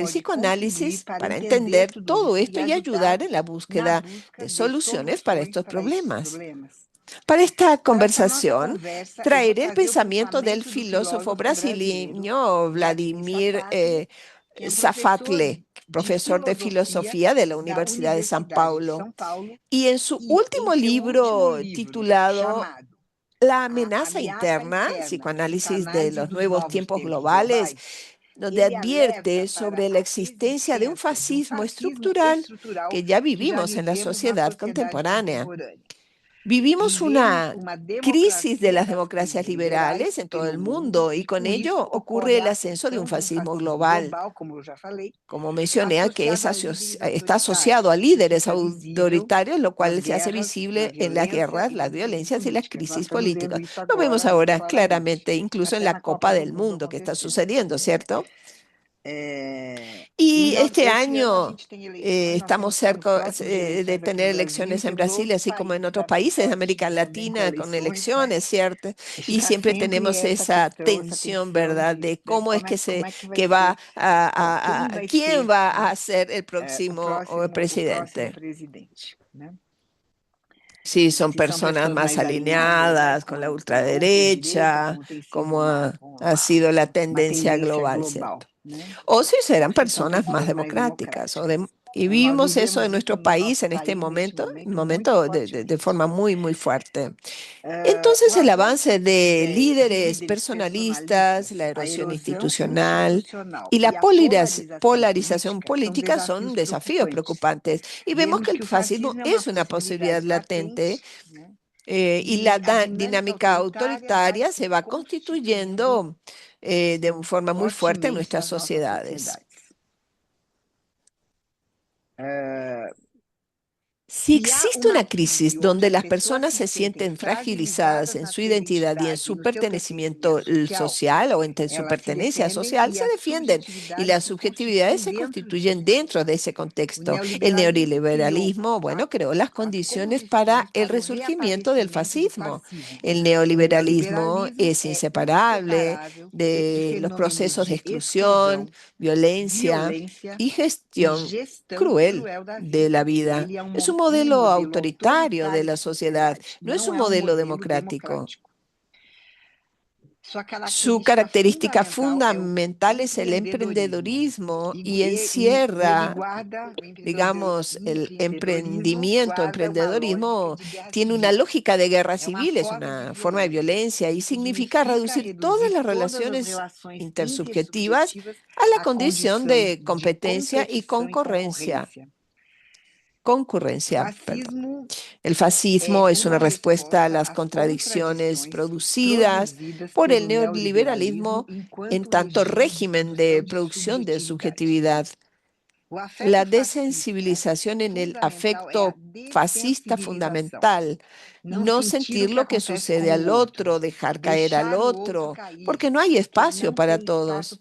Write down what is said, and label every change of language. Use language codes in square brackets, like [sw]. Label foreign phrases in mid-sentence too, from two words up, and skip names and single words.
[pt] pode contribuir [es] psicoanálisis para para entender entender [pt] tudo [es] todo [pt] isso [es] esto [pt] e [es] y [pt] ajudar [es] ayudar en la [pt] na [es] búsqueda [pt] busca de de [es] soluciones para [pt] soluções [es] estos [pt] para esses problemas? problemas? [es] Para esta [pt] Para essa nossa [es] conversación, [pt] conversa, eu vou [es] traeré el [pt] trazer o [es] pensamiento del [pt] pensamento do filósofo filósofo brasileiro [es] brasileño Vladimir Vladimir [pt] Safatli, que é um professor Zafatle, de [es] profesor de [pt] filosofia [es] filosofía de la [pt] da [es] Universidad de San [pt] Universidade de Paulo, São Paulo, [es] y en su [pt] e em último seu último [es] libro [pt] livro, [es] titulado [pt] chamado [es] La [pt] A [es] amenaza [pt] Ameaça interna, Interna, [es] psicoanálisis de [pt] Psicanálise [es] los [pt] dos [es] nuevos [pt] Novos [es] tiempos [pt] Tempos [es] globales, [pt] Globais, [es] donde [pt] ele alerta [es] advierte para sobre la [pt] a [es] existencia de un [pt] existência de um fascismo fascismo [es] estructural [pt] estrutural [es] que ya [pt] que já [es] vivimos en la [pt] vivemos na [es] sociedad [pt] sociedade [es] contemporánea. [pt] contemporânea. [es] Vivimos [pt] Vivemos [es] una [pt] uma [es] crisis de democracia las [pt] das democracias crises liberais [es] liberales en todo [pt] pelo [es] el mundo mundo y [pt] e [es] con [pt] com [es] ello [pt] isso [es] ocurre [pt] ocorre [es] el [pt] a [es] ascenso de un [pt] ascensão de um fascismo fascismo global. global, como eu já falei, [es] Como mencioné, que [pt] associado a líderes [es] está asociado a [pt] autoritários. Isso líderes fica visível [es] autoritarios, lo [pt] nas [es] cual se hace [pt] guerras, na [es] visible en las [pt] violência [es] guerras, [pt] e [es] las [pt] nas crises [es] violencias y las [pt] políticas. Nós [es] crisis [pt] estamos vendo políticas. isso [es] Lo vemos [pt] agora muito [es] ahora claramente, claramente, incluso en [pt] até [es] la [pt] na Copa Copa do [es] del Mundo Mundo que está [pt] acontecendo. [es] sucediendo, ¿cierto? [pt] E [es] Y [pt] nós, [es] este [pt] esse ano a [es] año [pt] gente tem eleições, nós estamos estamos [es] cerca [pt] próximos de de eleições aqui [es] tener [pt] no Brasil e [es] elecciones en [pt] temos Brasil, outros [es] así como en países otros [pt] da países América [es] de América [pt] Latina também com [es] Latina con [pt] eleições, né? [es] elecciones, ¿cierto? [pt] E [es] Y [pt] fica [es] siempre [pt] sempre [es] tenemos [pt] essa [es] esa [pt] questão, essa [es] tensión, [pt] tensão [es] ¿verdad? de, De [pt] né, [es] cómo es que [pt] como é que vai que ser, [es] va [pt] quem vai [es] quién ser, va [pt] né, [es] a ser el [pt] o próximo presidente. presidente, né? [es] Sí, son [pt] Se são [es] personas [pt] pessoas [es] más [pt] mais alinhadas, né, [es] alineadas con la [pt] com a ultradireita, [es] ultraderecha, [pt] como tem sido [es] como ha [pt] uma, [es] sido la [pt] uma [es] tendencia [pt] tendência global, global, [es] ¿cierto? [pt] né? [es] O si [pt] Ou [es] serán [pt] se são [es] personas más [pt] pessoas mais democráticas. democráticas. [es] Y [pt] Nós [es] vivimos eso en [pt] vivemos isso [es] nuestro [pt] no país nosso [es] en este país [pt] neste muito [es] momento de [pt] fortemente. forma [es] muy, muy fuerte. [pt] O [es] Entonces, el [pt] avanço [es] avance de de [pt] ideias de líderes líderes [es] personalistas, la [pt] personalistas, a [es] erosión [pt] erosão institucional institucional [es] y [pt] e [es] la [pt] a [es] polarización [pt] polarização são [es] política son [pt] desafios [es] desafíos preocupantes. preocupantes. Y vemos [pt] Vemos que que [es] el [pt] o fascismo fascismo é uma [es] es una posibilidad [pt] possibilidade latente, latente, né? [es] y la [pt] E a dinâmica [es] dinámica [pt] autoritária vai [es] autoritaria se se va [pt] constituindo [es] constituyendo de una forma muy fuerte en [pt] fortemente [es] nuestras [pt] nas nossas sociedades. sociedades. Eh, [es] Si [pt] Se há [es] existe [pt] uma [es] una crisis [pt] crise onde [es] donde [pt] as [es] las [pt] pessoas [es] personas se se [pt] sentem [es] sienten fragilizadas fragilizadas en [pt] na [es] su [pt] sua [es] identidad y en [pt] identidade e [es] su [pt] no seu [es] pertenecimiento [pt] pertencimento social, [es] social o en su [pt] elas se [es] pertenencia [pt] defendem social, e se as [es] defienden y subjetividades las [pt] se constituem [es] subjetividades se dentro constituyen [pt] disso. [es] dentro de ese [pt] O [es] contexto. El [pt] neoliberalismo criou, [es] neoliberalismo, bueno, creó las condiciones para el [pt] para o [es] resurgimiento del [pt] reaparecimento do fascismo. fascismo. [es] El [pt] O neoliberalismo neoliberalismo [es] es [pt] é [es] inseparable [pt] inseparável desses [es] de los [pt] fenômenos [es] procesos de de exclusión, [pt] exclusão, [es] violencia [pt] violência [es] y [pt] e [es] gestión [pt] gestão cruel cruel da [es] de la vida. vida. [pt] Ele é [es] Es un [pt] um modelo modelo [es] autoritario de [pt] autoritário [es] la de sociedad, [pt] sociedade, [es] no es [pt] não [es] un [pt] é um modelo modelo democrático. democrático. Sua [es] Su característica característica [pt] fundamental é o [es] fundamental es el [pt] empreendedorismo. [es] emprendedorismo [pt] E, [es] y [pt] ele [es] encierra, [pt] guarda, o [es] digamos, el [pt] empreendedorismo [es] emprendimiento, [pt] guarda uma lógica [es] emprendedorismo de guerra tiene una civil. lógica de guerra [pt] É uma [es] civil, es [pt] forma de [es] una forma de [pt] violência [es] violencia y [pt] e significa significa [es] reducir todas [pt] reduzir [es] las [pt] todas as [es] relaciones [pt] relações intersubjetivas intersubjetivas [es] a la [pt] à [es] condición [pt] condição de de [es] competencia y [pt] competição e [es] concurrencia. [pt] concorrência. O [es] Concurrencia, perdón. fascismo El [pt] é [es] fascismo es una [pt] uma [es] respuesta a [pt] resposta [es] las [pt] às [es] contradicciones [pt] contradições [es] producidas [pt] produzidas [es] por el [pt] pelo neoliberalismo [es] neoliberalismo en [pt] enquanto [es] tanto [pt] regime de [es] régimen de [pt] produção de [es] producción de [pt] subjetividade. [es] subjetividad. La desensibilización en el afecto fascista fundamental, no sentir lo que sucede al otro, dejar caer al otro, porque no hay espacio para todos.